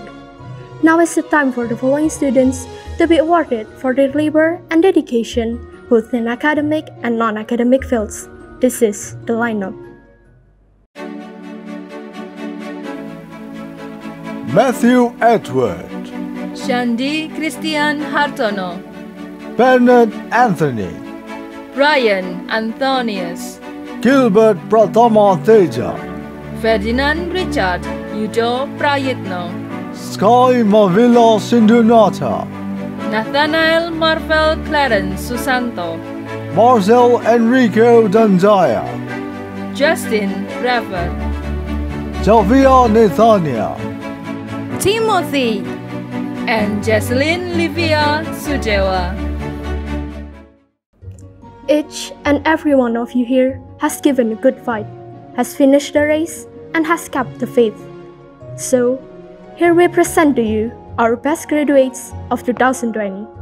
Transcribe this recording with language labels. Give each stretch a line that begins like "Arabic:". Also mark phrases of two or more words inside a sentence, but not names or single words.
English: Now is the time for the following students to be awarded for their labor and dedication, both in academic and non-academic fields. This is the lineup. Matthew Edward, Shandi Christian Hartono, Bernard Anthony, Brian Antonius, Gilbert Pratama Teja, Ferdinand Richard Yudo Prayitno, Sky Mavila Sindhunatha, Nathanael Marvel Clarence Susanto, Marcel Enrico Danjaya, Justin Rever, Javia Nathania, Timothy, and Jesselyn Livia Sujewa. Each and every one of you here has given a good fight, has finished the race, and has kept the faith. So, here we present to you our best graduates of 2020.